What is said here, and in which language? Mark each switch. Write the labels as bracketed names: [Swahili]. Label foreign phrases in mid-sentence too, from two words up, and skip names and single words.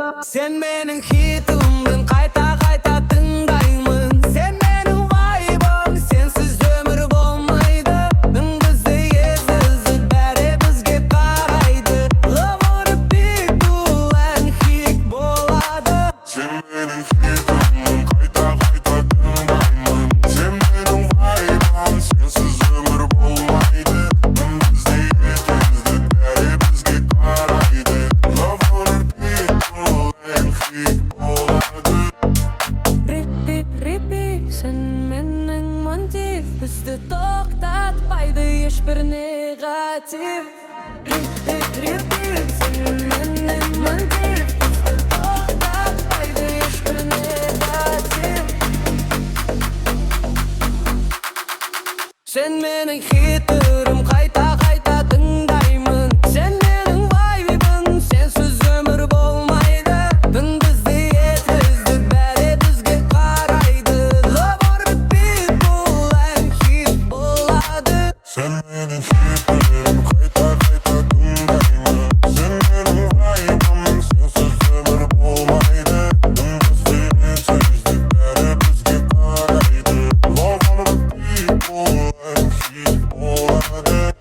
[Kazakh] Сен менің хитімдің, қайта-қайта тыңдаймын. Сен менің вайбым, сенсіз өмір болмайды. Түн бізді есізді, бәрі бізге қарайды. [English] Love on repeat, [Kazakh] бұл ән хит болады. Сен менің хитімдің, қайта-қайта тыңдаймын. Сен менің вайбым, сенсіз өмір болмайды. Түн бізді есізді, бәрі бізге қарайды. [English] Love on repeat, [Kazakh] бұл ән хит болады. [English] Repeat, repeat, [Kazakh] сен менің мотив. Бізді тоқтатпайды ешбір негатив. [English] Repeat, repeat, [Kazakh] сен менің мотив. Бізді тоқтатпайды ешбір негатив. Сен менің хитім, қайта-қайта тыңдаймын. Сен менің вайбым, сенсіз өмір болмайды. Түн бізді есізді, бәрі бізге қарайды. [English] Love on repeat, [Kazakh] бұл ән хит болады. Сен менің хитім, қайта-қайта тыңдаймын. Сен менің вайбым, сенсіз өмір болмайды. Түн бізді есізді, бәрі бізге қарайды. [English] Love on repeat, [Kazakh] бұл ән хит болады.